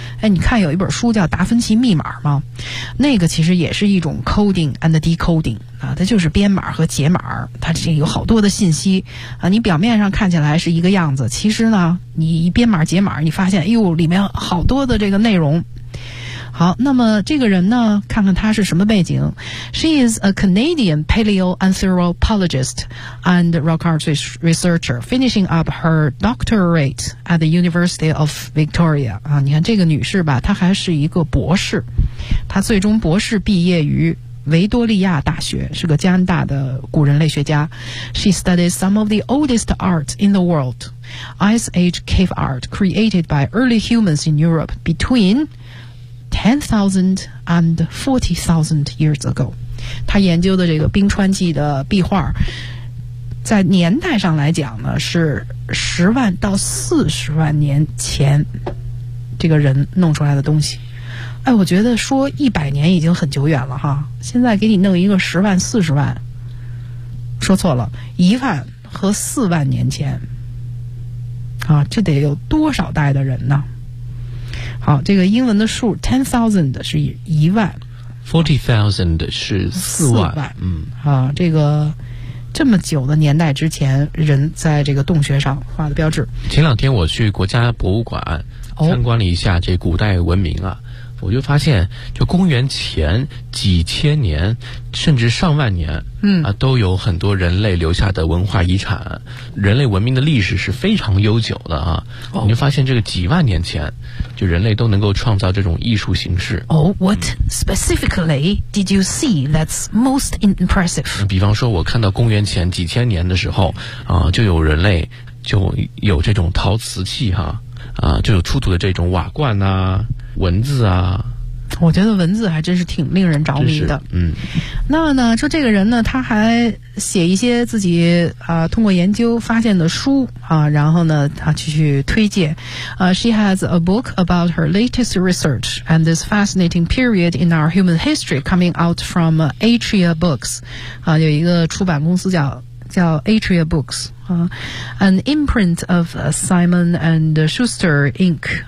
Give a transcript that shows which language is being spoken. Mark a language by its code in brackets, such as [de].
[zh] 哎，你看有一本书叫《达芬奇密码》吗？那个其实也是一种 [en] coding and decoding [zh] 啊，它就是编码和解码，它这有好多的信息啊。你表面上看起来是一个样子，其实呢，你一编码解码，你发现，哎呦，里面好多的这个内容。好，那么这个人呢，看看他是什么背景。 [en] She is a Canadian paleoanthropologist and rock art researcher, finishing up her doctorate at the University of Victoria. [zh] 啊，你看这个女士吧，她还是一个博士，她最终博士毕业于维多利亚大学，是个加拿大的古人类学家。 [en] She studies some of the oldest art in the world, Ice Age cave art created by early humans in Europe between 10,000 and 40,000 years ago. [zh] 他研究的这个冰川纪的壁画，在年代上来讲呢，是10万到40万年前这个人弄出来的东西。哎，我觉得说100年已经很久远了哈，现在给你弄一个10万40万，说错了，1万和4万年前啊，这得有多少代的人呢？好，这个英文的数 10,000 是1万 40,000 是4万，嗯，啊，这个这么久的年代之前人在这个洞穴上画的标志。前两天我去国家博物馆参观了一下这古代文明啊，我就发现就公元前几千年甚至上万年，嗯啊，都有很多人类留下的文化遗产，人类文明的历史是非常悠久的啊。你就发现这个几万年前就人类都能够创造这种艺术形式。 [en] What specifically did you see that's most impressive？ [zh] 比方说我看到公元前几千年的时候啊，就有人类就有这种陶瓷器哈， 啊就有出土的这种瓦罐啊，文字啊。我觉得文字还真是挺令人着迷的。嗯，那么呢说这个人呢他还写一些自己通过研究发现的书啊，然后呢他去推荐 [en] She has a book about her latest research and this fascinating period in our human history coming out from Atria Books [zh] 啊，有一个出版公司叫 Atria Books [en] An imprint of Simon and Schuster Inc.